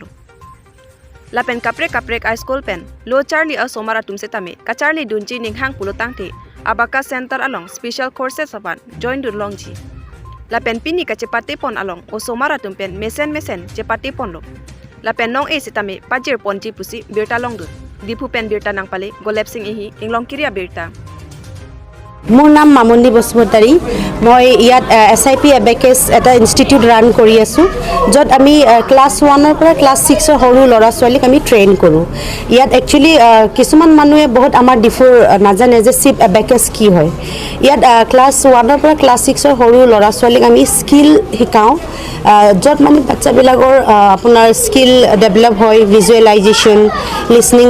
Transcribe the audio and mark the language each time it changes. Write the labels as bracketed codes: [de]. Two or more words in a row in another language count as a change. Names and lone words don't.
[mjw] Lapen kaprek [en] high school [mjw] pen lo charli osomar atum setame kacharli dunji ninghag pulotangte [en] abacus center [mjw] along [en] special courses [mjw] apan join dun longji. Lapen pini kachepate pon along osomar atum.pen mesen chepate ponlo. Lapen nong setame pajir ponji pusi birta long dun. Diphu pen birta nang pale golep sing ihi inglong kiria birta. [as] মোৰ নাম mamuni basumatary মই ইয়াত SIP abacus এটা ইনষ্টিটিউট ৰান কৰি আছো যত আমি ক্লাস 1 ৰ পৰা ক্লাস 6 ৰ সৰু লৰা ছোৱালীক আমি ট্ৰেইন কৰো ইয়াত একচুয়ালি কিছুমান মানুহে বহুত আমাৰ ডিফুৰ নাজানে যে সিপ abacus কি হয় ইয়াত ক্লাস 1 ৰ পৰা ক্লাস 6 ৰ সৰু লৰা ছোৱালীক আমি স্কিল শিকাও যত মানে বাচ্চা বিলাকৰ আপোনাৰ [en] skill develop [as] হয় [en] visualization listening